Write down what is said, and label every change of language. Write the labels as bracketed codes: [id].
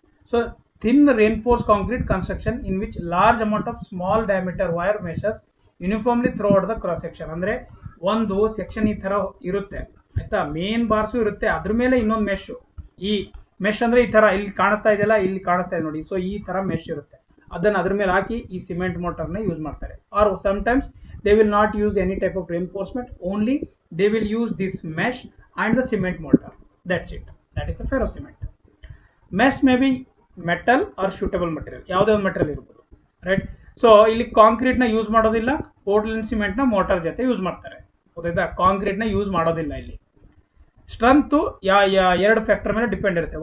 [en] So thin reinforce concrete construction in which large amount of small diameter wire meshes uniformly throughout the cross section. [kn] ಅಂದರೆ ಒಂದು section ಈ ಥರ ಇರುತ್ತೆ, ಆಯಿತಾ. Main bars ಇರುತ್ತೆ, ಅದ್ರ ಮೇಲೆ ಇನ್ನೊಂದು ಮೆಶು. ಈ ಮೆಶ್ ಅಂದರೆ ಈ ಥರ ಇಲ್ಲಿ ಕಾಣಿಸ್ತಾ ಇದೆಯಲ್ಲ, ಇಲ್ಲಿ ಕಾಣಿಸ್ತಾ ಇದೆ ನೋಡಿ. ಸೊ ಈ ಥರ ಮೆಶ್ ಇರುತ್ತೆ, ಅದನ್ನು ಅದ್ರ ಮೇಲೆ ಹಾಕಿ ಈ ಸಿಮೆಂಟ್ ಮೋಟರ್ನ ಯೂಸ್ ಮಾಡ್ತಾರೆ. [en] Or sometimes they will not use any type of reinforcement, only they will use this mesh and the cement mortar, that's it. That is the ferro cement. Mesh may be metal or suitable material, [kn] ಯಾವುದೇ ಒಂದು material ಇರ್ಬೋದು, right. So ಇಲ್ಲಿ ಕಾಂಕ್ರೀಟ್ನ use ಮಾಡೋದಿಲ್ಲ, Portland ಸಿಮೆಂಟ್ನ motor ಜೊತೆ use ಮಾಡ್ತಾರೆ. ಗೊತ್ತಾಯ್ತಾ, ಕಾಂಕ್ರೀಟ್ನ use ಮಾಡೋದಿಲ್ಲ ಇಲ್ಲಿ. ಸ್ಟ್ರೆಂತ್ ಎರಡು ಫ್ಯಾಕ್ಟರ್ ಮೇಲೆ ಡಿಪೆಂಡ್ ಇರುತ್ತೆ.